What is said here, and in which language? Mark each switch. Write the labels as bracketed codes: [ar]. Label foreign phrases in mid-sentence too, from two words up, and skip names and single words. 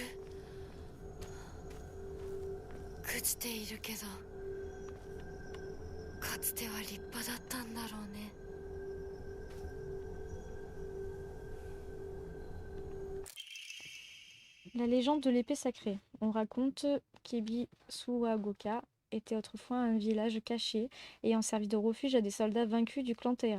[ja] 朽ちているけど、かつては立派だったんだろうね。 [fr] La légende de l'épée sacrée. On raconte qu'Ebi-Suwagoka était autrefois un village caché ayant servi de refuge à des soldats vaincus du clan Taira.